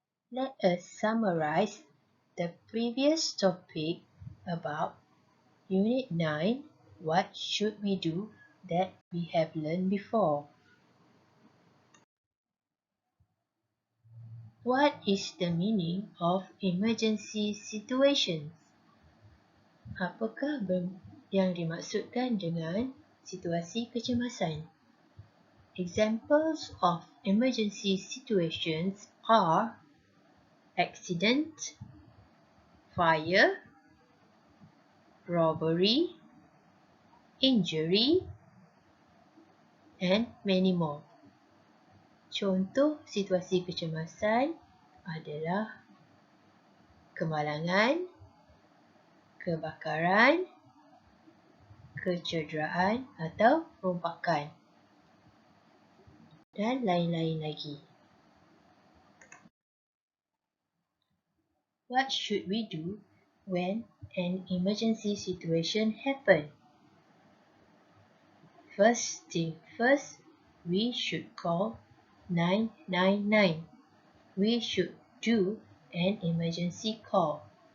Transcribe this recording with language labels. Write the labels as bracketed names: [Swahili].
[English] Let us summarize the previous topic about Unit 9, What Should We Do, that we have learned before. What is the meaning of emergency situations? [Malay] Apakah yang dimaksudkan dengan situasi kecemasan? [English] Examples of emergency situations are accident, fire, robbery, injury, and many more. [Malay] Contoh situasi kecemasan adalah kemalangan, kebakaran, kecederaan atau rompakan, dan lain-lain lagi. [English] What should we do when an emergency situation happens? First thing first, we should call 999. We should do an emergency call.